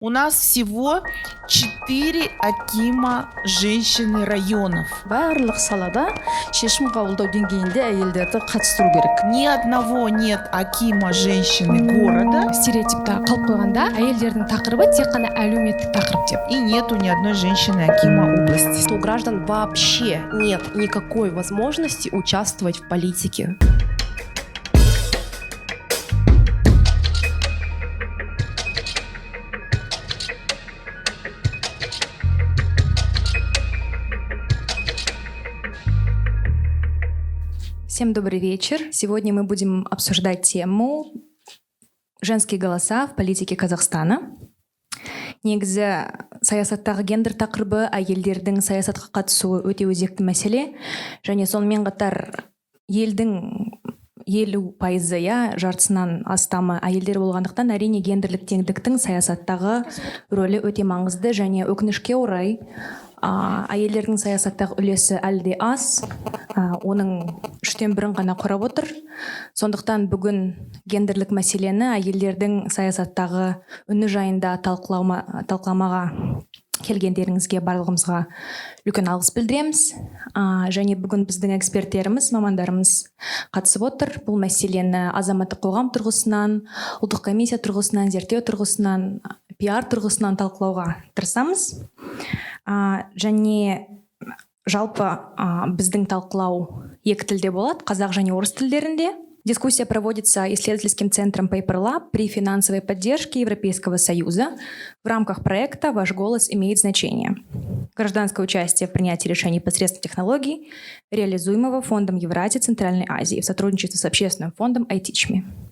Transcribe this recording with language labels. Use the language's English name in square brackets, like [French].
[Russian] У нас всего 4 акима женщины районов. [Kazakh] Барлық салада шешім қабылдау деңгейінде әйелдерді қатыстыру керек. [Russian] Ни одного нет акима женщины города. [Kazakh] Стереотипта қалып қойғанда әйелдердің тақырыбы тек қана әлеуметтік тақырып деп. [Russian] И нету ни одной женщины акима области. Что у граждан вообще нет никакой возможности участвовать в политике. Всем добрый вечер. Сегодня мы будем обсуждать тему «Женские голоса в политике Казахстана». [Kazakh] Негізі саясаттағы гендер тақырыбы әйелдердің саясатқа қатысуы өте өзекті мәселе, және сонымен қатар елдің 50%, жартысынан астамы әйелдер болғандықтан әрине гендерлік теңдіктің саясаттағы рөлі өте маңызды, және өкінішке орай әйелдердің саясаттағы үлесі әлі де аз, оның 1/3 ғана құрап отыр. Сондықтан бүгін гендерлік мәселені әйелдердің саясаттағы үні жайында талқыламаға келгендеріңізге барлығымызға үлкен алғыс білдіреміз. Және бүгін біздің эксперттеріміз, мамандарымыз қатысып отыр. Бұл мәселені азаматтық қоғам тұрғысынан, ұлттық комиссия тұрғысынан, зерттеу тұрғысынан, пиар тұрғысынан талқылауға тырысамыз. Және жалпы біздің талқылау екі тілде болады, қазақ және орыс тілдерінде. [Russian] Дискуссия проводится исследовательским центром Paper Lab при финансовой поддержке Европейского Союза в рамках проекта «Ваш голос имеет значение». Гражданское участие в принятии решений посредством технологий, реализуемого Фондом Евразии Центральной Азии в сотрудничестве с общественным фондом iTeach.me.